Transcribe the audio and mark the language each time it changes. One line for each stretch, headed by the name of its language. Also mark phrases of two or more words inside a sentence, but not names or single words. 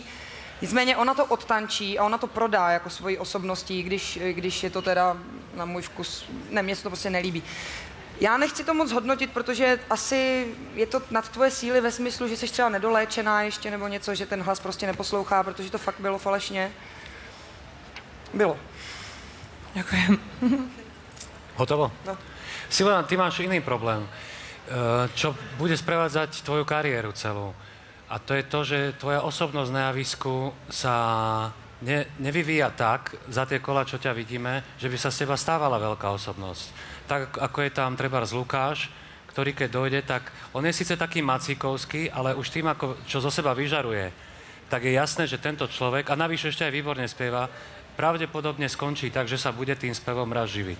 Czech: Nicméně ona to odtančí a ona to prodá jako svojí osobností, když je to teda na můj vkus, ne, mně se to prostě nelíbí. Já nechci to moc hodnotit, protože asi je to nad tvoje síly ve smyslu, že jsi třeba nedoléčená ještě nebo něco, že ten hlas prostě neposlouchá, protože to fakt bylo falešně. Bylo.
Slovak: Ďakujem. Hotovo? No. Simona, ty máš iný problém, čo bude sprevádzať tvoju kariéru celú. A to je to, že tvoja osobnosť na javisku sa nevyvíja tak za tie kola, čo ťa vidíme, že by sa z teba stávala veľká osobnosť. Tak ako je tam trebárs Lukáš, ktorý keď dojde, tak on je síce taký macíkovský, ale už tým, ako, čo zo seba vyžaruje, tak je jasné, že tento človek, a navyše ešte aj výborne spieva, pravdepodobne skončí tak, že sa bude tým spevom raz živiť.